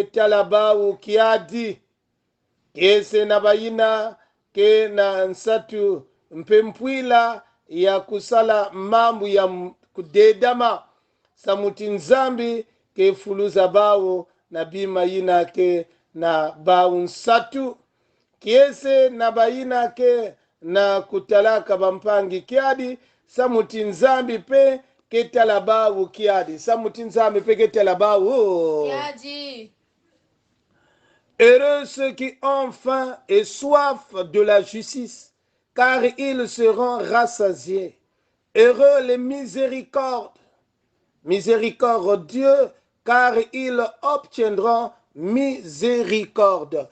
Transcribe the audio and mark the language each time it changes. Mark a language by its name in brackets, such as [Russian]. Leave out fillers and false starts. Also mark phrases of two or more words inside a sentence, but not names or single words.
[Kituba (Democratic Republic of Congo)] tala bao kiadi kese na bayina ke na nsatu mpempwila ya kusala mambo ya kudedama samuti nzambi ke fuluza bao na bima yina ke na bao nsatu kiese na bayina ke na kutalaka bampangi kiadi samuti nzambi pe ke tala bao kiadi samuti nzambi pe ke tala bao Kiadi. [French] Heureux ceux qui ont faim et soif de la justice, car ils seront rassasiés. Heureux les miséricordes, Dieu, car ils obtiendront miséricorde.